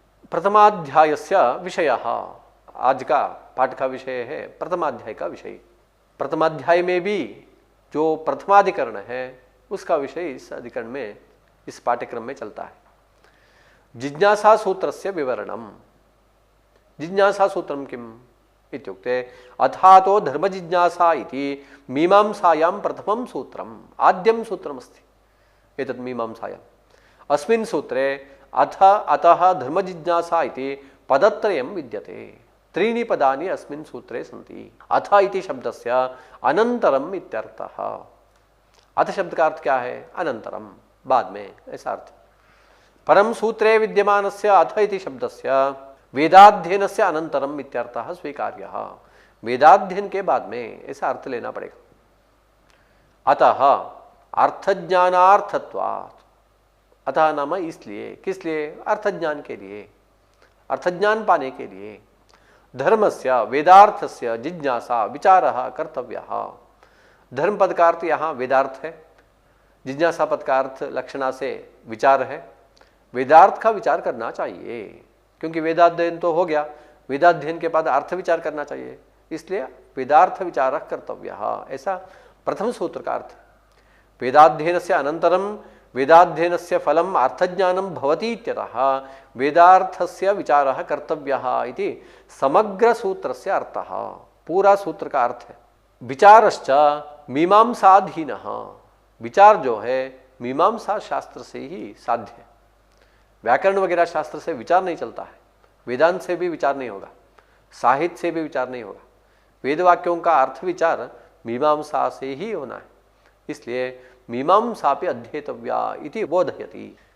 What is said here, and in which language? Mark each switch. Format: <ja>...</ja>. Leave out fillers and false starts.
<sa>प्रथमाध्यायस्य विषयः,</sa> <hi>आज का पाठ का विषय है प्रथमाध्याय का विषय। प्रथमाध्याय में भी जो प्रथमाधिकरण है उसका विषय इस अधिकरण में, इस पाठ्यक्रम में चलता है।</hi> <sa>जिज्ञासा सूत्रस्य विवरणम। जिज्ञासा सूत्रम किम इत्युक्ते अथातो धर्म जिज्ञासा इति मीमांसायां प्रथमं सूत्रम्, आद्यं सूत्रमस्ति। एतत् मीमांसायाम्। अस्मिन् सूत्रे अथ अतः धर्म जिज्ञासा इति पदत्रयं विद्यते। 3 पदानि अस्मिन् सूत्रे सन्ति। अथ इति शब्दस्य अनन्तरम् इत्यर्थः।</sa> <hi>अथ शब्द का अर्थ क्या है, अनन्तरम, बाद में, ऐसा अर्थ।</hi> <sa>परम सूत्रे विद्यमानस्य अथ इति शब्दस्य वेदाध्ययनस्य अनन्तरम् इत्यर्थः स्वीकार्यः।</sa> <hi>वेदाध्ययन के बाद में, ऐसा अर्थ लेना पड़ेगा।</hi> <sa>अतः अर्थज्ञानार्थत्वात्।</sa> <hi>अतः नाम इसलिए, किस लिए, अर्थज्ञान के लिए, अर्थज्ञान पाने के लिए।</hi> <sa>धर्मस्य वेदार्थस्य जिज्ञासा विचारः कर्तव्यः।</sa> <hi>धर्म पद का अर्थ यहाँ वेदार्थ है, जिज्ञासा पद का अर्थ लक्षणा से विचार है। वेदार्थ का विचार करना चाहिए, क्योंकि वेदाध्ययन तो हो गया, वेदाध्ययन के बाद अर्थ विचार करना चाहिए, इसलिए</hi> <sa>वेदार्थ विचारः कर्तव्यः,</sa> <hi>ऐसा प्रथम सूत्र का अर्थ।</hi> <sa>वेदाध्ययनस्य अनन्तरं वेदाध्ययनस्य फलम् अर्थज्ञानं भवति इत्यतः वेदार्थस्य विचारः कर्तव्यः इति समग्र सूत्रस्य अर्थः।</sa> <hi>पूरा सूत्र का अर्थ है।</hi> <sa>विचारश्च मीमांसाधीनः।</sa> <hi>विचार जो है मीमांसा शास्त्र से ही साध्य है। व्याकरण वगैरह शास्त्र से विचार नहीं चलता है, वेदांत से भी विचार नहीं होगा, साहित्य से भी विचार नहीं होगा। वेद वाक्यों का अर्थ विचार मीमांसा से ही होना है, इसलिए</hi> <sa>मीमांसापि अध्येतव्या इति बोधयति।</sa>